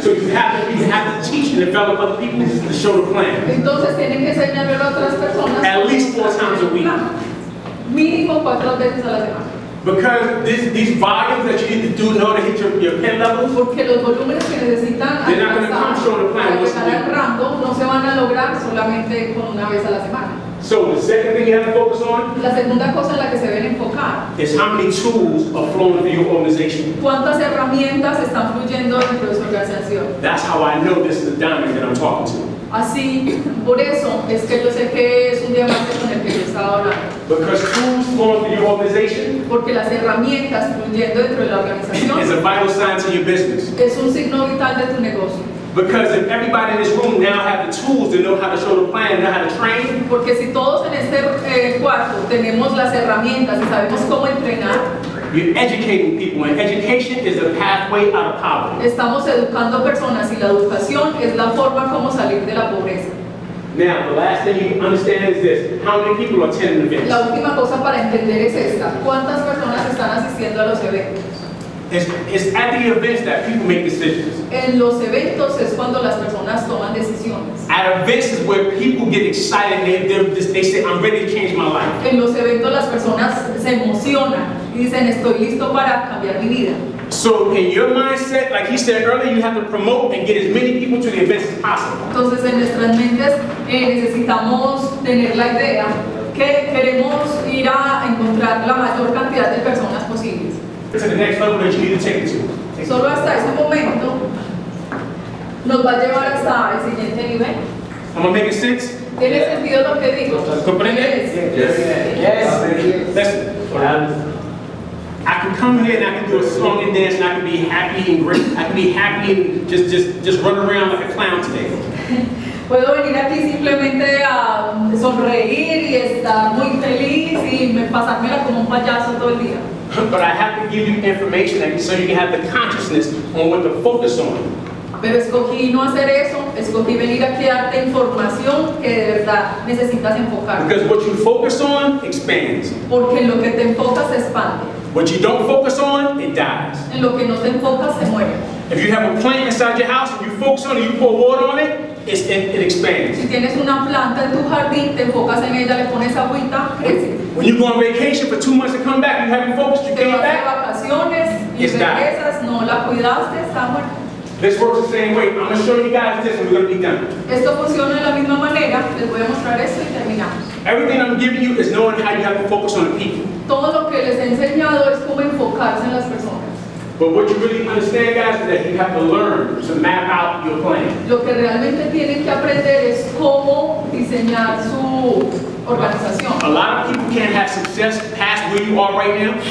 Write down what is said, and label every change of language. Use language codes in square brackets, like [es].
[en] So you have to teach and develop other people to show the plan. [es] Entonces tienen que enseñarle a otras personas. [en] At least 4 times a week. [es] Mínimo 4 veces a la semana. [en] Because these volumes that you need to do in order to hit your pen levels, [es] Porque los volúmenes que necesitan [en] they're not going to come showing the plan [es] para [en] once [es] llegar [en] a [es] al [en] week. [es] rango no se van a lograr solamente con una vez a la semana. [en] So the second thing you have to focus on [es] La segunda cosa en la que se deben enfocar, [en] is how many tools are flowing through your organization. [es] ¿cuántas herramientas están fluyendo dentro de su organización? [en] That's how I know this is the diamond that I'm talking to. [es] Así, por eso es que yo sé que es un diamante con el que yo estaba hablando. [en] Because tools flowing through your organization [es] Porque las herramientas fluyendo dentro de la organización [en] is a vital sign to your business. [es] es un signo vital de tu negocio. [en] Because if everybody in this room now have the tools to know how to show the plan, know how to train, [es] Porque si todos en este cuarto tenemos las herramientas y sabemos cómo entrenar, [en] you're educating people, and education is the pathway out of poverty. [es] estamos educando personas y la educación es la forma como salir de la pobreza. [en] Now, the last thing you understand is this: how many people are attending events? [es] La última cosa para entender es esta: ¿cuántas personas están asistiendo a los eventos? [en] It's at the events that people make decisions. [es] En los eventos es cuando las personas toman decisiones. [en] At events is where people get excited. They say, "I'm ready to change my life." [es] En los eventos las personas se emocionan y dicen, estoy listo para cambiar mi vida. [en] So in your mindset, like he said earlier, you have to promote and get as many people to the events as possible. [es] Entonces en nuestras mentes necesitamos tener la idea que queremos ir a encontrar la mayor cantidad de personas posibles. [en] To the next level that you need to take it to. [es] Solo hasta ese momento nos va a llevar hasta el siguiente nivel. [en] I'm gonna make it sense. [es] ¿Tiene sentido lo que digo? ¿Comprende? [en] Yes. Listen. I can come here and I can do a song and dance and I can be happy and great. I can be happy and just run around like a clown today. [es] Puedo venir aquí simplemente a sonreír y estar muy feliz y pasármela como un payaso todo el día. [en] But I have to give you information so you can have the consciousness on what to focus on. [es] Pero escogí no hacer eso, escogí venir aquí a darte información que de verdad necesitas enfocar. [en] Because what you focus on expands. [es] Porque en lo que te enfocas se expande. [en] What you don't focus on, it dies. [es] En lo que no te enfocas se muere. [en] If you have a plant inside your house and you focus on it, you pour water on it, it expands. [es] Si tienes una planta en tu jardín, te enfocas en ella, le pones agüita, crece. [en] When you go on vacation for 2 months and come back, you haven't focused, you [es] Te [en] came [es] vas de [en] back, [es] vacaciones y [en] It's died. [es] regresas, no la cuidaste, está muerta. [en] this works the same way. I'm going to show you guys this and we're going to be done. [es] Esto funciona de la misma manera, les voy a mostrar esto y terminamos. [en] Everything I'm giving you is knowing how you have to focus on the people. [es] Todo lo que les he enseñado es cómo enfocarse en las personas. [en] But what you really understand, guys, is that you have to learn to map out your plan. [es] Lo que realmente tienen que aprender es cómo diseñar su organización. [en] A lot of people can't have success past where you are right now.